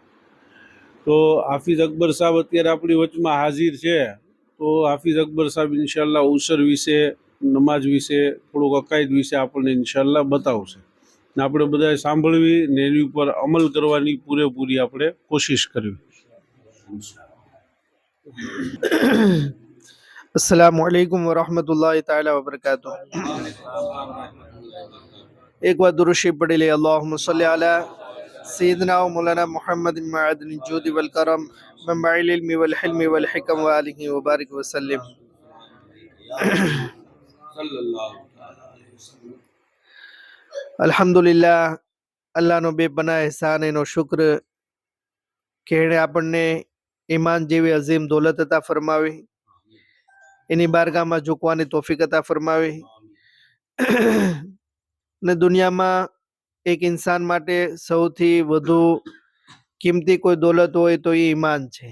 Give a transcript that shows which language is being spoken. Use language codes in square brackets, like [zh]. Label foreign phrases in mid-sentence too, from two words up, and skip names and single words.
[gu] તો હાફિઝ અકબર સાહેબ અત્યારે આપણી વચમાં હાજર છે. તો હાફિઝ અકબર સાહેબ ઇન્શાલ્લાહ ઉસર વિશે, નમાજ વિશે, થોડુંક અકાયદ વિશે આપણને ઇન્શાલ્લાહ બતાવશે ને આપણે બધાએ સાંભળવી ને એની ઉપર અમલ કરવાની પૂરેપૂરી આપણે કોશિશ કરવી. [ar] السلام عليكم ورحمة الله تعالى وبركاته. [hi] एक बार दुरूद शरीफ पढ़ ले। [ar] اللهم صل على سيدنا ومولانا محمد معدن الجود والكرم منبع العلم والحلم والحكم وآله وبارك وسلم. [gu] अल्हम्दुलिल्लाह, अल्लाहનો બેપનાહ એહસાન, એનો શુક્ર કે એણે આપણને ઈમાન જેવી અઝીમ દોલત અતા ફરમાવી, એની બારગાહમાં ઝૂકવાની તોફીક અતા ફરમાવી ને દુનિયામાં એક ઇન્સાન માટે સૌથી વધુ કિંમતી કોઈ દોલત હોય તો એ ઈમાન છે.